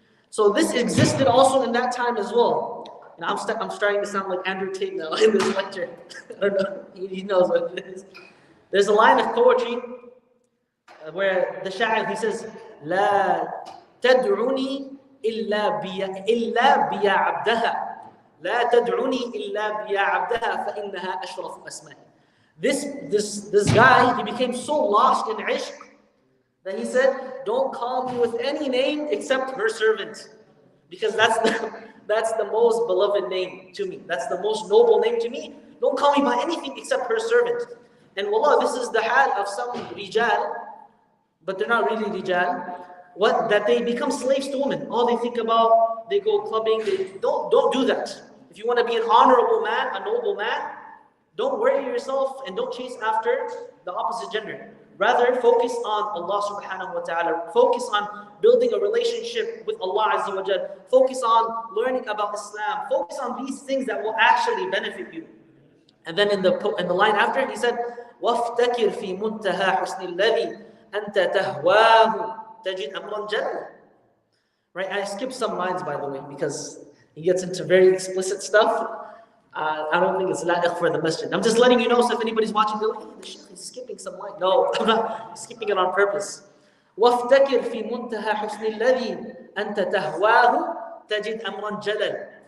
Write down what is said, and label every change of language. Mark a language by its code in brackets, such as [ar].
[en] So this existed also in that time as well. And I'm starting to sound like Andrew Tate now in this lecture. I don't know. He knows what it is. There's a line of poetry where the sha'ir, he says, [ar] لا تدعني إلا بيا عبدها لا تدعني إلا بيا عبدها فإنها أشرف أسماء. [en] This guy, he became so lost in ishq that he said, don't call me with any name except her servant, because that's the most beloved name to me. That's the most noble name to me. Don't call me by anything except her servant. And wallah, this is the hal of some rijal, but they're not really rijal, that they become slaves to women. All they think about, they go clubbing. Don't do that. If you want to be an honorable man, a noble man, don't worry yourself and don't chase after the opposite gender. Rather, focus on Allah subhanahu wa ta'ala. Focus on building a relationship with Allah azza wa jal. Focus on learning about Islam. Focus on these things that will actually benefit you. And then in the line after, he said, [ar] وَافْتَكِرْ فِي مُنْتَهَا حُسْنِ الَّذِي أَنْتَ تَهْوَاهُ تَجِدْ أَمْرًا جَلًّا. [en] Right, I skipped some lines, by the way, because he gets into very explicit stuff. I don't think it's la'iq for the masjid. I'm just letting you know, so if anybody's watching, they're like, hey, the sheikh is skipping some line. No, I'm not skipping it on purpose. [ar] وَافْتَكِرْ فِي مُنْتَهَا حُسْنِ الَّذِي أَنْتَ تَهْوَاهُ تَجِدْ أَمْرًا جَلًّا.